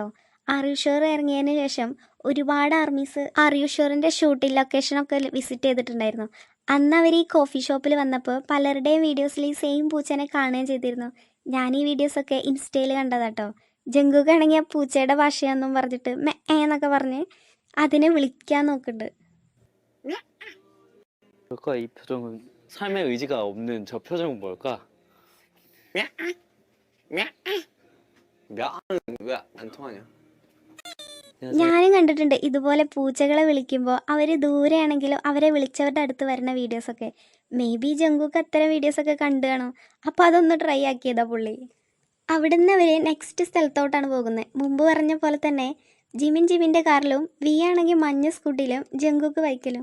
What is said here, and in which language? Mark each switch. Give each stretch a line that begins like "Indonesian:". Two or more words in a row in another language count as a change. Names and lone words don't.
Malayalam: അറിയൂഷോർ ഇറങ്ങിയതിന് ശേഷം ഒരുപാട് ആർമീസ് അറിയൂഷോറിൻ്റെ ഷൂട്ടിംഗ് ലൊക്കേഷനൊക്കെ വിസിറ്റ് ചെയ്തിട്ടുണ്ടായിരുന്നു. അന്ന് അവർ ഈ കോഫി ഷോപ്പിൽ വന്നപ്പോൾ പലരുടെയും വീഡിയോസിൽ ഈ സെയിം പൂച്ചേനെ കാണുകയും ചെയ്തിരുന്നു. ഞാൻ ഈ വീഡിയോസൊക്കെ ഇൻസ്റ്റയിൽ കണ്ടതാട്ടോ. ജങ്കുക്കാണെങ്കിൽ ആ പൂച്ചയുടെ ഭാഷയാണെന്നും പറഞ്ഞിട്ട് എന്നൊക്കെ പറഞ്ഞ് അതിനെ വിളിക്കാൻ നോക്കുന്നുണ്ട്.
Korean: 이 표정은 삶의 의지가 없는 저 표정은 뭘까? 왜 안 통하냐?
Malayalam: ഞാനും കണ്ടിട്ടുണ്ട് ഇതുപോലെ പൂച്ചകളെ വിളിക്കുമ്പോൾ അവർ ദൂരെയാണെങ്കിലും അവരെ വിളിച്ചവരുടെ അടുത്ത് വരുന്ന വീഡിയോസൊക്കെ.
English: may be
Malayalam: ജങ്കുക്ക് അത്തരം വീഡിയോസൊക്കെ കണ്ടു കാണും. അപ്പോൾ അതൊന്ന് ട്രൈ ആക്കിയതാ പുള്ളി. അവിടുന്ന് അവർ നെക്സ്റ്റ് സ്ഥലത്തോട്ടാണ് പോകുന്നത്. മുമ്പ് പറഞ്ഞ പോലെ തന്നെ ജിമിൻ്റെ കാറിലും വി ആണെങ്കിൽ മഞ്ഞ സ്കൂട്ടിയിലും ജങ്കുക്ക് ബൈക്കിലും.